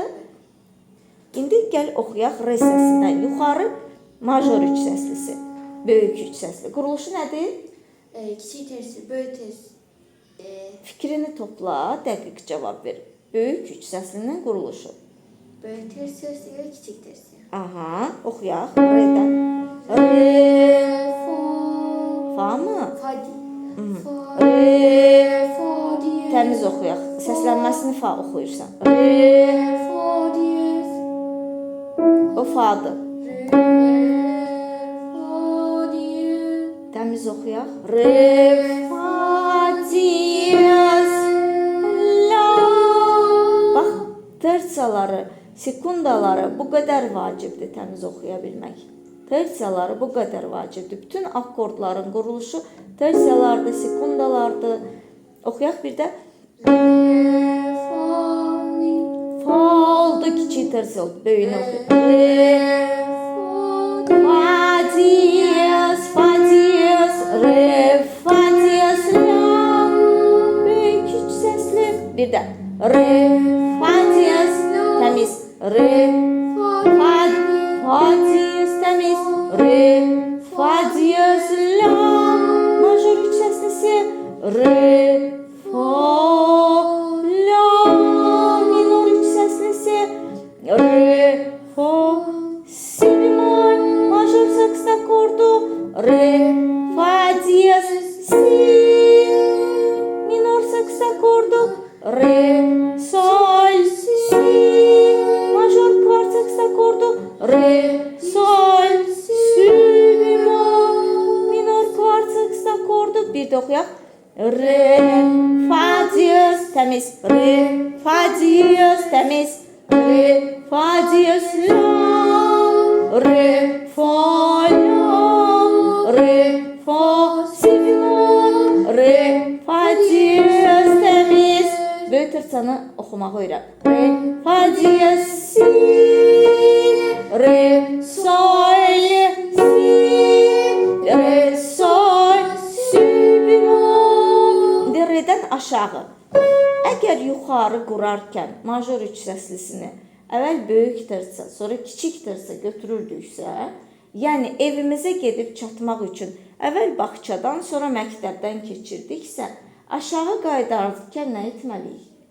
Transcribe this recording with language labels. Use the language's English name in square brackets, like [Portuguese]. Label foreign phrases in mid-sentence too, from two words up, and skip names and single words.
[Azerbaijani] İndi gəl oxuyaq R səsindən yuxarı major üç səslisi. Böyük üç səsli. Quruluşu nədir? Kiçik tersiya, böyük tersiya. Fikrini topla, dəqiq cavab ver. Böyük üç səslinin quruluşu. Böyük tersiya, kiçik tersiya. Aha, oxuyaq. R-dən. Re, fa mı? Fa deyil. Re, fa deyil. Təmiz oxuyaq. Səslənməsini fa oxuyursan. Re, fa deyil. O fa'dır. Re, fa deyil. Təmiz oxuyaq. Re, fa deyil. La. Bax, tersiyaları, sekundaları bu qədər vacibdir təmiz oxuya bilmək. Tersiyaları bu qədər vacibdir. Bütün akkordların quruluşu tersiyalardır, sekundalardır. Oxuyaq bir də. Fa oldu kiçik tersi oldu. Böyüyünü oxuyur. Re, fa diyez, fa diyez, re, fa diyez, la. Böyük üç səsli. Bir də re, fa diyez, təmiz. Re, fa diyez, təmiz. Re, fa diyez, la. Major üç səslisi. Re, fa, la. Minor üç səslisi. Re, fa, si bemol. Major seks akordu. Re, fa diyez, si. Minor seks akordu. Re, sol, si. Major kvart seks akordu. Re, sol, si bemol. Minor kvart seks akordu. Bir də oxuyaq. Re, fa diyez, təmiz. Re, fa diyez, təmiz. Re, fa diyez, la. Re, fa, la. Re, fa, si bemol. Re, fa diyez, təmiz. Böyük tərsanı oxumağı öyrən. Re, fa diyez, si. Re, sol, si. Re, sol, si bemol. İndi redən aşağı. Əgər yuxarı qurarkən major üç səslisini əvvəl böyük tərsə, sonra kiçik tərsə götürürdüksə, yəni evimizə gedib çatmaq üçün əvvəl bağçadan, sonra məktəbdən keçirdiksə, aşağı qayıdarkən nə etməliyik?